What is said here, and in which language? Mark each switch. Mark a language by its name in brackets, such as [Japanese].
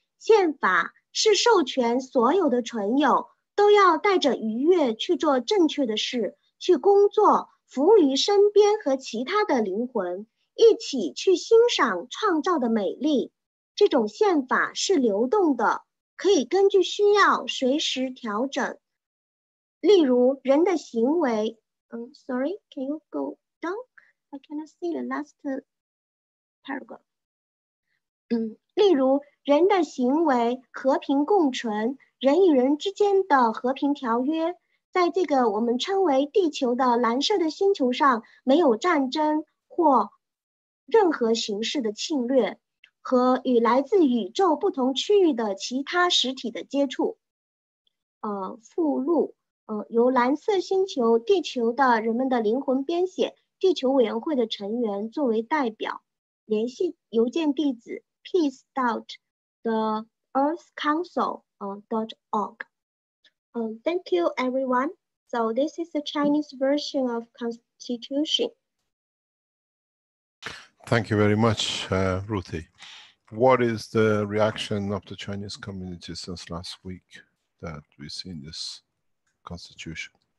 [Chinese] 宪法是授权所有的存有都要带着愉悦去做正确的事，去工作，服务于身边和其他的灵魂，一起去欣赏创造的美丽。这种宪法是流动的，可以根据需要随时调整。例如，人的行为， [English] Sorry, can you go down? I cannot see the last paragraph. [Chinese] 例如，人的行为和平共存，人与人之间的和平条约，在这个我们称为地球的蓝色的星球上，没有战争或任何形式的侵略。和与来自宇宙不同区域的其他实体的接触。附录，由蓝色星球地球的人们的灵魂编写，地球委员会的成员作为代表。联系邮件地址 peace.theearthcouncil.org。 [English] Thank you, everyone. So this is the Chinese version of Constitution. Thank you very much, Ruthie. What is the reaction of the Chinese community since last week that we've seen this constitution?